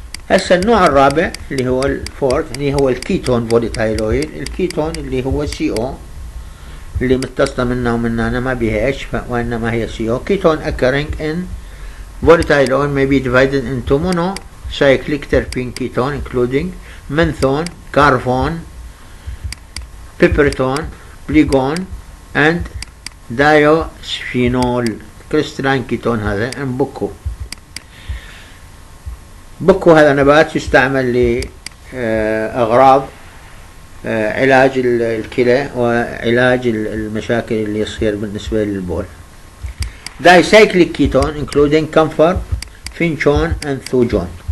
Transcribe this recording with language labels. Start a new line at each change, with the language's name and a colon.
Arabic: هسه النوع الرابع اللي هو الفورث اللي هو الكيتون فوليتايل اويل. الكيتون اللي هو CO اللي متصلة منه ومننا ما بها H وإنما هي CO.
English: Ketone occurring in volatile oil may be divided into monocyclic terpene ketone including menthone, carvone, pipritone, bligone and disphenol.
Arabic: كريستالين كيتون هذا بوكو. بوكو هذا نبات يستعمل لأغراض علاج الكلى وعلاج المشاكل اللي يصير بالنسبة للبول.
English: Dicyclic ketone including camphor, finchone and thujone.